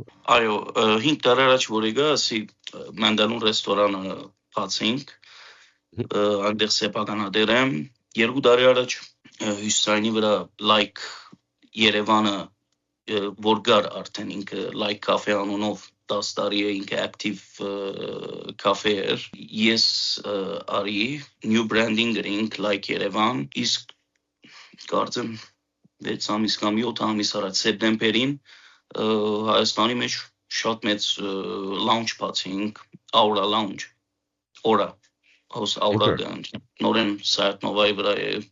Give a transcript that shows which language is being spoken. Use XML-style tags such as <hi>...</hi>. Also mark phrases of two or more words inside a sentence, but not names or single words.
<hy>Այո 5 տարի առաջ որ եկա ասի Մանդալուն ռեստորանը բացինք այնտեղ սեփականատեր եմ 2 տարի առաջ Հյուսիսանի վրա Like Երևանը որ գար արդեն ինքը Like Cafe անունով 10 տարի է ինքը</hy> <en>active cafe</en> <hy>էր ես արի</hy> <en>new branding</en> <hy>գրինք Like Երևան իսկ կարծեմ 6 ամիս կամ 7 ամիս առաջ սեպտեմբերին Հայաստանի մեջ շատ մեծ lounge բացինք Aura Lounge Aura House Aura նորեն Սայատնովայի վրա է</hy>